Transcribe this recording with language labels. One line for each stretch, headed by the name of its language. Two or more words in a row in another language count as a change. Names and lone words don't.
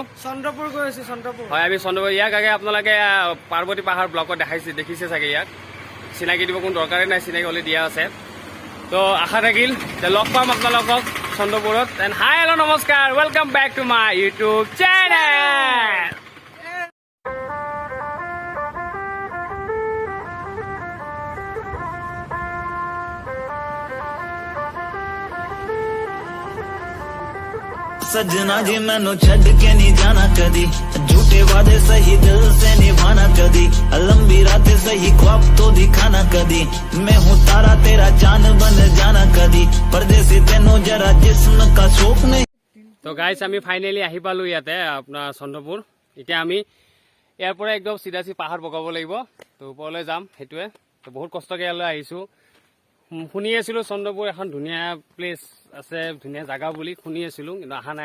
Assamese: চন্দ্ৰপুৰ গৈ আছোঁ। চন্দ্ৰপুৰ হয়, আমি চন্দ্ৰপুৰ। ইয়াক আগে আপোনালোকে পাৰ্বতী পাহাৰ ব্লকত দেখিছে চাগে। ইয়াক চিনাকি দিব কোনো দৰকাৰেই নাই, চিনাকি হ'লে দিয়া আছে। তো আশা থাকিল যে লগ পাম আপোনালোকক চন্দ্ৰপুৰত।
English: and hi hello' নমস্কাৰ, welcome back to my YouTube channel.
Punjabi: ਸਜਨਾ ਜੀ ਮੈਨੂੰ ਛੜ ਕੇ ਨਹੀਂ ਜਾਣਾ ਕਦੀ, ਝੂਠੇ ਵਾਦੇ ਸਹੀ ਦਿਲ ਸੇ ਨਿਭਾਣਾ ਕਦੀ, ਲੰਬੀ ਰਾਤੇਂ ਸਹੀ ਖ਼ਾਬ ਤੋ ਦਿਖਾਣਾ ਕਦੀ, ਮੈਂ ਹੂੰ ਤਾਰਾ ਤੇਰਾ ਚਾਂਦ ਬਣ ਜਾਣਾ ਕਦੀ, ਪਰਦੇਸੀ ਤੇਨੋਂ ਜ਼ਰਾ ਜਿਸਮ ਕਾ ਸ਼ੌਕ ਨਹੀਂ।
Assamese: তো গাইজ আমি ফাইনেলি আহি পালোঁ ইয়াতে আপোনাৰ চন্দ্ৰপুৰ। এতিয়া আমি ইয়াৰ পৰা একদম চিধা পাহাৰ বগাব লাগিব, তো ওপৰলৈ যাম। সেইটোৱে তো বহুত কষ্টকৈ ইয়ালৈ আহিছোঁ। শুনি আছিলোঁ চন্দ্ৰপুৰ এখন ধুনীয়া প্লেচ আছে, ধুনীয়া জেগা বুলি শুনি আছিলোঁ, কিন্তু অহা নাই।